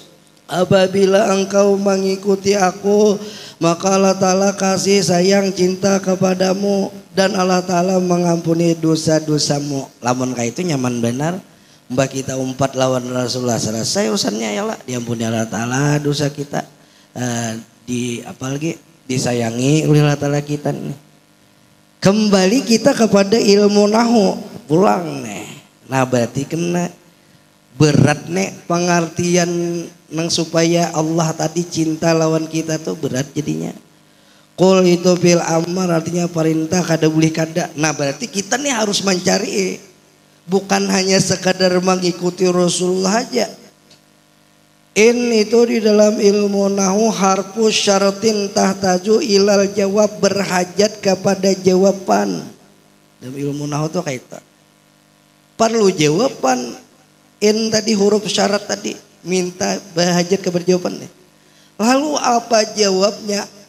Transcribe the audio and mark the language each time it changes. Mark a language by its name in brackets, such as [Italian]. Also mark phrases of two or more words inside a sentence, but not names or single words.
[Indonesian] Apabila engkau mengikuti aku, maka Allah Ta'ala kasih sayang cinta kepadamu dan Allah Ta'ala mengampuni dosa-dosamu. [Banjar] Lamun kayak itu nyaman benar, mbak kita umpat lawan Rasulullah, selesai urusannya ya Allah, diampuni Allah Ta'ala dosa kita, apalagi disayangi oleh Allah Ta'ala kita nih. Kembali kita kepada ilmu nahu pulang nih. Nah berarti kena berat nih pengertian nang supaya Allah tadi cinta lawan kita tuh berat jadinya. Qul itu [Arabic] في الأمر [Banjar] artinya perintah kada boleh kada. [Indonesian] Nah berarti kita nih harus mencari, bukan hanya sekadar mengikuti Rasulullah aja. In itu di dalam ilmu nahu [Arabic] حرف شرط تحتاج إلى الجواب, [Indonesian] berhajat kepada jawaban. [Banjar] Dalam ilmu nahu itu kayak itu. [Indonesian] Perlu jawaban. In tadi huruf syarat tadi minta berhajat kepada jawaban. Lalu apa jawabnya?